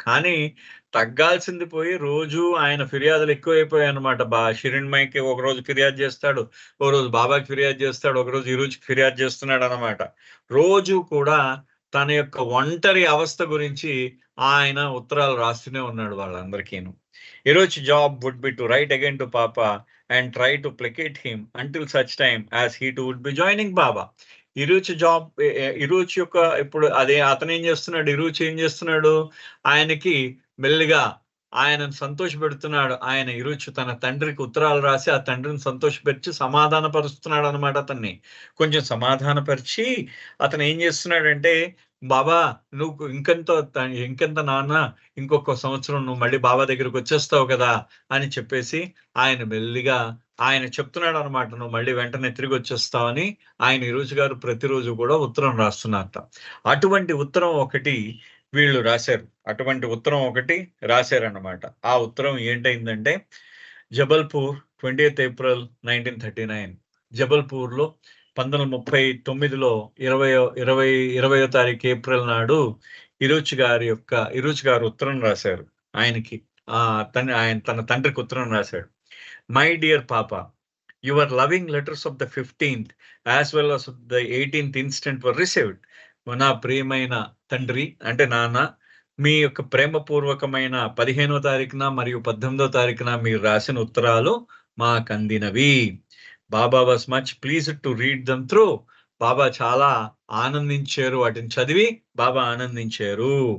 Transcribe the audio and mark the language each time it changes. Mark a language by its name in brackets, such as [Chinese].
[Telugu] కానీ తగ్గాల్సింది పోయి రోజు ఆయన ఫిర్యాదులు ఎక్కువైపోయాయి అనమాట. షిరీన్మైకి ఒక రోజు ఫిర్యాదు చేస్తాడు, ఒక రోజు బాబాకి ఫిర్యాదు చేస్తాడు, ఒక రోజు ఈరోజుకి ఫిర్యాదు చేస్తున్నాడు అనమాట. రోజు కూడా తన యొక్క ఒంటరి అవస్థ గురించి ఆయన ఉత్తరాలు రాస్తూనే ఉన్నాడు వాళ్ళందరికీను. [English] ఈరోజు job would be to write again to Papa and try to placate him until such time as he too would be joining Baba. [Telugu] ఇరుచి యొక్క ఇప్పుడు అదే అతను ఏం చేస్తున్నాడు, ఇరుచి ఏం చేస్తున్నాడు, ఆయనకి మెల్లిగా ఆయనను సంతోషపెడుతున్నాడు. ఆయన ఇరుచి తన తండ్రికి ఉత్తరాలు రాసి ఆ తండ్రిని సంతోషపరిచి సమాధానపరుస్తున్నాడు అనమాట. అతన్ని కొంచెం సమాధానపరిచి అతను ఏం చేస్తున్నాడంటే, బాబా నువ్వు ఇంకెంత నాన్న, ఇంకొక సంవత్సరం నువ్వు మళ్ళీ బాబా దగ్గరికి వచ్చేస్తావు కదా అని చెప్పేసి ఆయన మెల్లిగా ఆయన చెప్తున్నాడు అనమాట, నువ్వు మళ్ళీ వెంటనే తిరిగి వచ్చేస్తావని. ఆయన ఇరుచి గారు ప్రతిరోజు కూడా ఉత్తరం రాస్తున్నారట. అటువంటి ఉత్తరం ఒకటి వీళ్ళు రాశారు. అటువంటి ఉత్తరం ఒకటి రాశారన్నమాట. ఆ ఉత్తరం ఏంటైందంటే, జబల్పూర్ 20th April 1939 జబల్పూర్లో 1939లో 20వ తారీఖు ఏప్రిల్ నాడు ఇరుచి గారు ఉత్తరం రాశారు ఆయనకి. ఆయన తన తండ్రికి ఉత్తరం రాశాడు. [English] My dear Papa, your loving letters of the 15th as well as the 18th instant were received. [Telugu] నా ప్రియమైన తండ్రి అంటే నాన్న, మీ యొక్క ప్రేమపూర్వకమైన 15వ తారీఖున మరియు 18వ తారీఖున మీరు రాసిన ఉత్తరాలు మాకు అందినవి. [English] Baba was much pleased to read them through. [Telugu] బాబా చాలా ఆనందించారు, వాటిని చదివి బాబా ఆనందించారు.